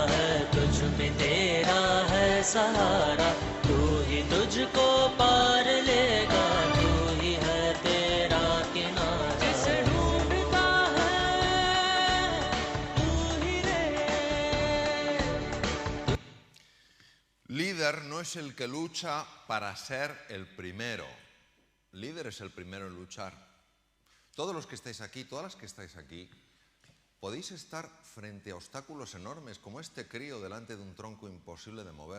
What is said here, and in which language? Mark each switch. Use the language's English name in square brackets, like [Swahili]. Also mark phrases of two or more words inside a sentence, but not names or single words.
[Hindi] तुझ में तेरा है सहारा, तू ही तुझको पार लेगा, तू ही है तेरा किनारा। जिसे ढूंढता है तू ही रे। [Spanish] Líder no es el que lucha para ser el primero. Líder es el primero en luchar. Todos los que estáis aquí, todas las que estáis aquí, podéis estar frente a obstáculos enormes, como este crío delante de un tronco imposible de mover.